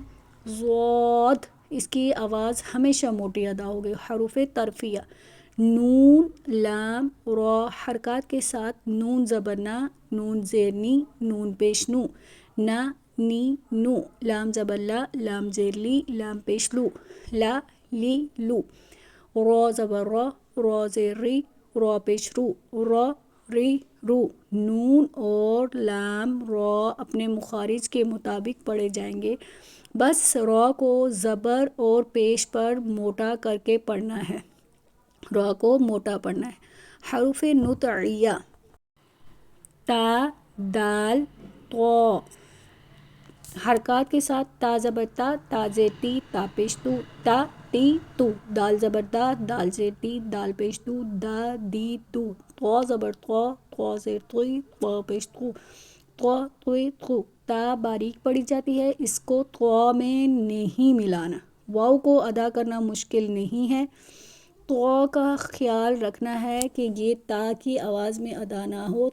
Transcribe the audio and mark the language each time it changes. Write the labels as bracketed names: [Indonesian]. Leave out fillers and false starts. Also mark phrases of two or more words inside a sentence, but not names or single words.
[Urdu] ضاد اس کی آواز ہمیشہ موٹی ادا ہوگی۔ حروف ترفیع نون لام را حرکات کے ساتھ نون زبر نا، نون زیر نی، نون پیش نو، نا نی نو۔ لام زبر لا، لام زیر لی، لام پیش لو، لا لی لو۔ را زبر را، را زیر ری، را پیش رو، را ری رو۔ نون اور لام را اپنے مخارج کے مطابق پڑھے جائیں گے، بس را کو زبر اور پیش پر موٹا کر کے پڑھنا ہے، را کو موٹا پڑھنا ہے۔ حروف نطعیہ تا دال طا حرکات کے ساتھ تا زبر تا، تا زیر تی، تا پیش تو، تا تی تو۔ دال زبر دا، دال زیر تی، دال پیش تو، دا دی تو۔ طا زبر طا، طا زیر طوی، طا پیش تو، طا طوی تو۔ تا باریک پڑھی جاتی ہے، اس کو طا میں نہیں ملانا۔ واو کو ادا کرنا مشکل نہیں ہے، طا کا خیال رکھنا ہے کہ یہ تا کی آواز میں ادا نہ ہو۔